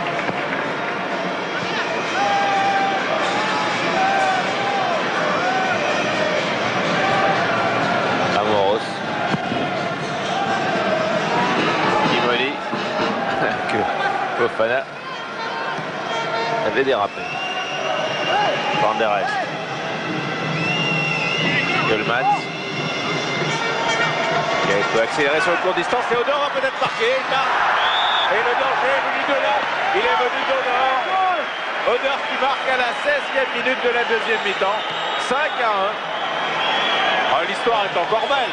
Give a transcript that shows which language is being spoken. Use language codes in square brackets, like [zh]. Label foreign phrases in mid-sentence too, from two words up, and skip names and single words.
[fr] Amoros. Kimoli. Que Fofana avait dérapé. Van der Elst. Goldmans. Qui peut accélérer sur le court distance. Et Odor va peut-être marquer. Il marque. Et le danger est venu de là. Il est venu d'Odor. Odor qui marque à la 16e minute de la deuxième mi-temps. 5-1. L'histoire est encore belle.